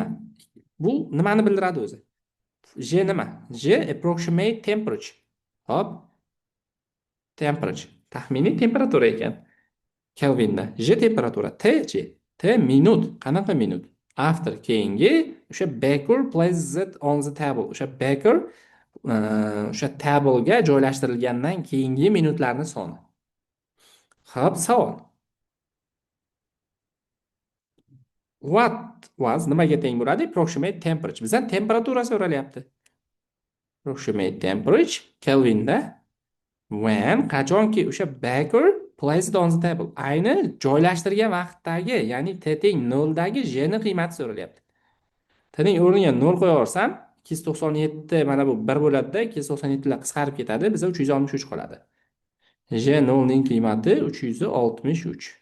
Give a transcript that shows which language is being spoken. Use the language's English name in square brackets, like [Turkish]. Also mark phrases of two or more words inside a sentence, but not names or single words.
[Uzbek] Bu nimani bildiradi o'zi? J nima? [English] J approximate temperature. [Uzbek] Hop. Temperature. Taxminiy temperatura ekan. Kelvinda. J temperatura. T chi? T minut. Qanaqa minut? [English] After [Uzbek] keyingi o'sha [English] baker places it on the table. [Uzbek] O'sha baker o'sha table ga joylashtirilgandan keyingi minutlarni soni. Xo'p, savol. [English] What was [Uzbek] nimaga teng bo'ladi? [English] Approximate temperature. [Uzbek] Bizdan temperatura so'ralyapti. [English] Approximate temperature [Uzbek] Kelvinda when qachonki o'sha [English] baker placed on the table [Uzbek] ayni joylashtirgan vaqtdagi, ya'ni t teng 0 dagi j ni qiymati so'ralyapti. T ning o'rniga 0 qo'ya olsam 297 mana bu 1 bo'ladida 297 lar qisqarib ketadi, bizga 363 qoladi. J 0 ning qiymati 363.